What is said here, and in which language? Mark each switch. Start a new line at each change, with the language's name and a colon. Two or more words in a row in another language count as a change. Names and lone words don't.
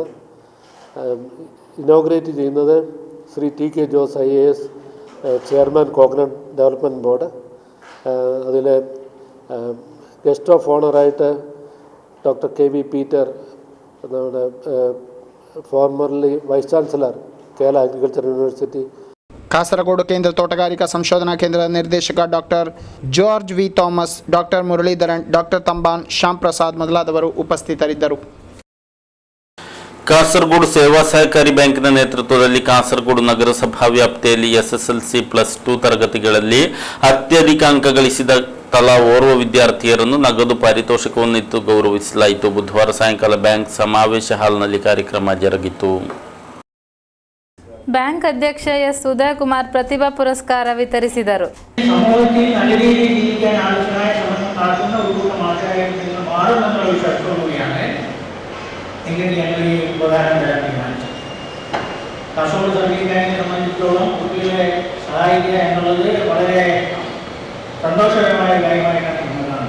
Malayalam: ഇനോഗ്രേറ്റ് ചെയ്യുന്നത് ശ്രീ TK ജോസ് IAS,
English: chairman Coconut Development Board.
Malayalam: അതിൽ
English: guest of honour-aayittu
Malayalam: ഡോക്ടർ KV പീറ്റർ, നമ്മുടെ
English: formerly Vice Chancellor Kerala Agriculture University.
Kannada: ಕಾಸರಗೋಡು ಕೇಂದ್ರ ತೋಟಗಾರಿಕಾ ಸಂಶೋಧನಾ ಕೇಂದ್ರದ ನಿರ್ದೇಶಕ ಡಾಕ್ಟರ್ ಜಾರ್ಜ್ ವಿ ಥಾಮಸ್, ಡಾಕ್ಟರ್ ಮುರಳೀಧರನ್, ಡಾಕ್ಟರ್ ತಂಬಾನ್, ಶ್ಯಾಮ್ ಪ್ರಸಾದ್ ಮೊದಲಾದವರು ಉಪಸ್ಥಿತರಿದ್ದರು. ಕಾಸರಗೋಡು ಸೇವಾ ಸಹಕಾರಿ ಬ್ಯಾಂಕಿನ ನೇತೃತ್ವದಲ್ಲಿ ಕಾಸರಗೋಡು ನಗರಸಭಾ ವ್ಯಾಪ್ತಿಯಲ್ಲಿ SSLC+2 ತರಗತಿಗಳಲ್ಲಿ ಅತ್ಯಧಿಕ ಅಂಕ ಗಳಿಸಿದ ತಲಾ ಓರ್ವ ವಿದ್ಯಾರ್ಥಿಯರನ್ನು ನಗದು ಪಾರಿತೋಷಕವನ್ನಿತ್ತು ಗೌರವಿಸಲಾಯಿತು. ಬುಧವಾರ ಸಾಯಂಕಾಲ ಬ್ಯಾಂಕ್ ಸಮಾವೇಶ ಹಾಲ್ನಲ್ಲಿ ಕಾರ್ಯಕ್ರಮ ಜರುಗಿತು. ಬ್ಯಾಂಕ್ ಅಧ್ಯಕ್ಷ ಎಸ್ ಉದಯಕುಮಾರ್ ಪ್ರತಿಭಾ ಪುರಸ್ಕಾರ ವಿತರಿಸಿದರು.
Malayalam: കാസർഗോഡ് സർവീസ് ബാങ്കിനെ സംബന്ധിച്ചിടത്തോളം കുട്ടികളെ സഹായിക്കുക എന്നുള്ളത് വളരെ സന്തോഷകരമായ കാര്യമായിട്ടാണ് കാണുന്നത്.